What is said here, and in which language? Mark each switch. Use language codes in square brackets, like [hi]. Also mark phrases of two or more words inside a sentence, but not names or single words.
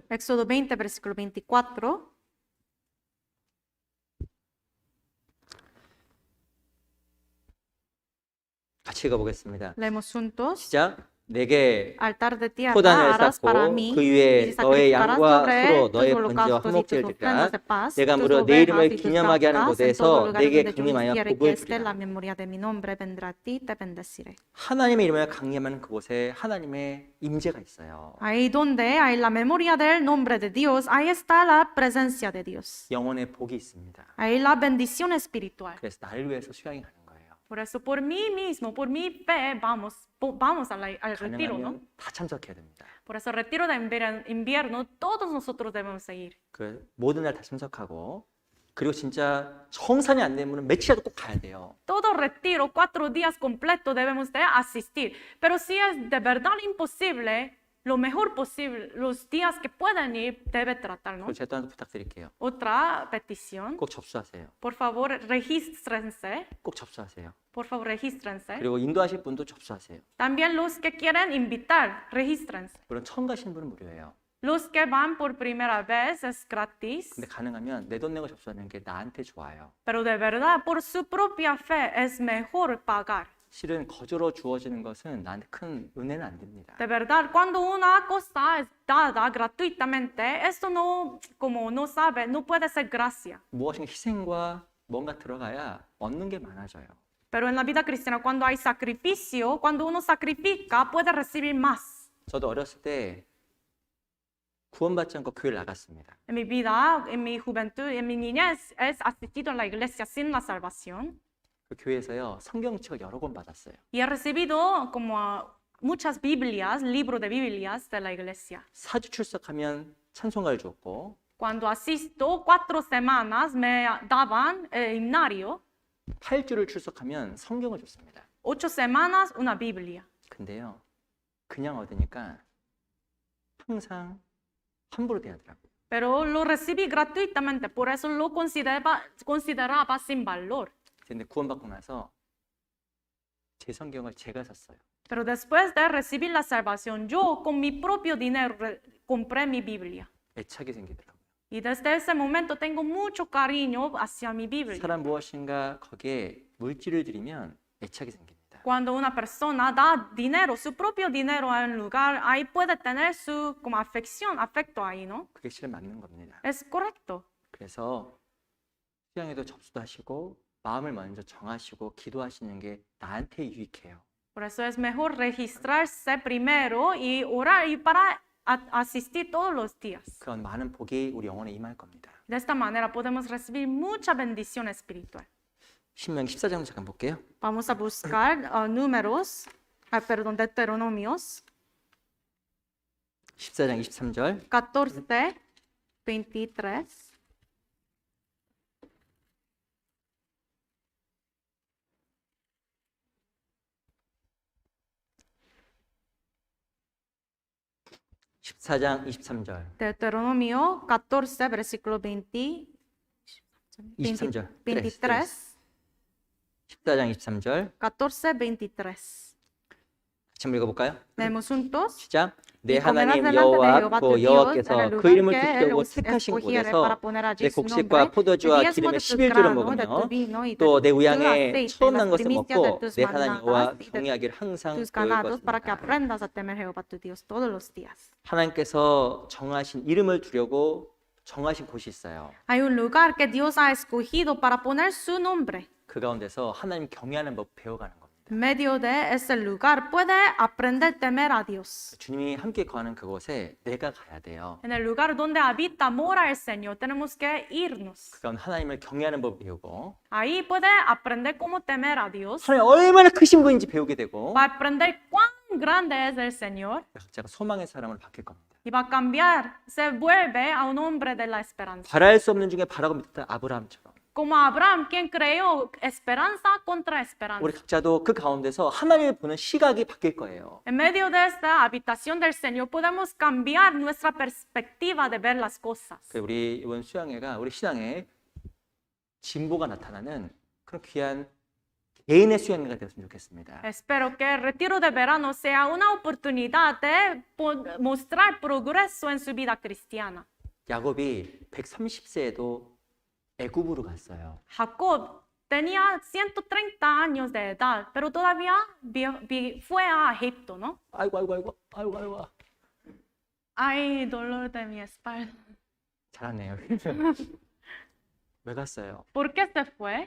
[es] Éxodo 20, versículo 24. [ko] 같이 읽어보겠습니다. [es] Leemos juntos. [ko] 시작. 내게 [es] Altar de tierra [ko] 포단을 [es] harás para [ko] 쌓고 [es] mí [ko] 그 [es] y [ko] 위에 너의 [es] sacrificarás [ko] 양과 [es] sobre [ko] 소로 [es] tus [ko] 너의 번제와 [es] holocaustos y tus [ko] 화목제를 [es] ofrendas [ko] 드리라. [es] de paz, [ko] 내가 [es] tus [ko] 무려 내 [es] ovejas [ko] 이름을 [es] y tus [ko] 기념하게 하는 [es] vacas, en [ko] 곳에서 [es] todo lugar [ko] 내게 [es] donde yo [ko] 강림하여 [es] hiciere que [ko] 복을 [es] esté la [ko] 주리라. [es] memoria de mi nombre, vendrá a ti, te bendeciré. [ko] 하나님의 이름을 강림하는 그곳에 하나님의 임재가 있어요. [es] Ahí donde hay la memoria del nombre de Dios, ahí está la presencia de Dios. [ko] 영혼의 복이 있습니다. [es] Ahí la bendición espiritual. [ko] 그래서 나를 위해서 수양이 가는 거예요. [es] Por eso, por mí mismo, por mi fe, vamos al retiro, ¿no? [ko] 가능하면 다 참석해야 됩니다. [es] Por eso, retiro de invierno, todos nosotros debemos ir. [ko] 그 모든 날 다 참석하고 그리고 진짜 정산이 안 되면 며칠이라도 꼭 가야 돼요. [es] Todo retiro, 4 días completos debemos de asistir. Pero si es de verdad imposible, lo mejor posible, los días que puedan ir, debe tratar, ¿no? [ko] 그리고 제가 또 하나 부탁드릴게요. [es] Otra petición, [ko] 꼭 접수하세요. [es] por favor, regístrense. [ko] 꼭 접수하세요. [es] Por favor, regístrense. [ko] 그리고 인도하실 분도 접수하세요. [es] También los que quieren invitar, regístrense. [ko] 물론 처음 가시는 분은 무료예요. [es] Los que van por primera vez es gratis, [ko] 근데 가능하면 내 돈 내고 접수하는 게 나한테 좋아요. [es] pero de verdad, por su propia fe, es mejor pagar. [ko] 실은 거저로 주어지는 것은 나한테 큰 은혜는 안 됩니다. [es] De verdad, cuando una cosa es dada gratuitamente, esto no, como no sabe, no puede ser gracia. [ko] 무엇인가 희생과 뭔가 들어가야 얻는 게 많아져요. [es] Pero en la vida cristiana, cuando hay sacrificio, cuando uno sacrifica, puede recibir más. [ko] 저도 어렸을 때 구원받지 않고 교회를 나갔습니다. [es] En mi vida, en mi juventud, en mi niñez, he asistido a la iglesia sin la salvación. [ko] 그 교회에서요 성경책을 여러 권 받았어요. [es] Y he recibido como muchas Biblias, libros de Biblias de la iglesia. [ko] 4주 출석하면 찬송가를 줬고 [es] Cuando asisto 4 semanas me daban el himnario, [ko] 8주를 출석하면 성경을 줬습니다. [es] 8 semanas una Biblia. [ko] 근데요, 그냥 얻으니까 항상 함부로 대하더라고요. [es] Pero lo recibí gratuitamente, por eso lo consideraba sin valor. [ko] 근데 구원받고 나서 제 성경을 제가 샀어요. [es] Pero después de recibir la salvación, yo con mi propio dinero compré mi Biblia. [ko] 애착이 생기더라고요. [es] Y desde ese momento tengo mucho cariño hacia mi Biblia. [ko] 사람 무엇인가 거기에 물질을 들이면 애착이 생깁니다. [es] Cuando una persona da dinero, su propio dinero a un lugar, ahí puede tener su como afección, afecto ahí, ¿no? [ko] 그게 실은 맞는 겁니다. [es] Es correcto. [ko] 그래서 수양에도 접수도 하시고 마음을 먼저 정하시고 기도하시는 게 나한테 유익해요. [es] Por eso es mejor registrarse primero y orar y para asistir todos los días. [ko] 그런 많은 복이 우리 영혼에 임할 겁니다. [es] De esta manera podemos recibir mucha bendición espiritual. [ko] 신명기 14장 잠깐 볼게요. [es] Vamos a buscar Deuteronomios [ko] 14장 23절. [es] 14, 23. [ko] (14장 23절) [es] Deuteronomio 14, versículo 20, [ko] 23절. [es] 23. [ko] 14장 23절. [es] 14, 23. [ko] 같이 한번 읽어볼까요? [es] Leemos juntos. [ko] 시작. 내 [es] Y comerás [ko] 하나님 [es] delante de Jehová tu [ko] 여호와 [es] Dios en el [ko] 여호와께서 그 [es] lugar [ko] 이름을 [es] que él [ko] 두시려고 [es] os [ko] 택하신 [es] escogiere para [ko] 곳에서 [es] poner allí [ko] 내 [es] su [ko] 곡식과 [es] nombre, [ko] 포도주와 [es] el diezmo [ko] 기름의 [es] de tu [ko] 11조를 [es] grano, de [ko] 먹으며 [es] tu vino y de [ko] 또 내 [es] tu [ko] 우양의 [es] aceite, [ko] 처음 [es] las [ko] 난 것을 [es] primicias de [ko] 먹고 [es] tus [ko] 내 하나님 여호와 [es] manadas y de [ko] 경외하기를 항상 [es] tus [ko] 배울 [es] ganados para que [ko] 것입니다. [es] aprendas a temer a Jehová tu Dios todos los días. [ko] 하나님께서 정하신 이름을 두려고 정하신 곳이 있어요. [es] Hay un lugar que Dios ha escogido para poner su nombre. [ko] 그 가운데서 하나님 경외하는 법 배워가는 겁니다. [es] En medio de ese lugar puede aprender a temer a Dios. [ko] 주님이 함께 거하는 그곳에 내가 가야 돼요. [es] En el lugar donde habita, mora el Señor, tenemos que irnos. [ko] 그 가운데 하나님을 경외하는 법 배우고 [es] Ahí puede aprender cómo temer a Dios. [ko] 하나님 얼마나 크신 분인지 배우게 되고 [es] Va a aprender cuán grande es el Señor [ko] 각자가 소망의 사람으로 바뀔 겁니다. [es] y va a cambiar, se vuelve a un hombre de la esperanza. [ko] 바랄 수 없는 중에 바라고 믿었던 아브라함처럼 [es] Como Abraham, quien creó esperanza contra esperanza. [ko] 우리 각자도 그 가운데서 하나님을 보는 시각이 바뀔 거예요. [es] En medio de esta habitación del Señor podemos cambiar nuestra perspectiva de ver las cosas. [ko] 우리 이번 수양회가 우리 신앙에 진보가 나타나는 그런 귀한 개인의 수양회가 되었으면 좋겠습니다. [es] Espero que el retiro de verano sea una oportunidad de mostrar progreso en su vida cristiana. [ko] 야곱이 130세에도 애굽으로 갔어요. [es] Jacob tenía 130 años de edad, pero todavía fue a Egipto, ¿no? [ko] 아이고. [es] Ay, dolor de mi espalda. [ko] 잘하네요. 왜 갔어요? [es] ¿Por qué se fue?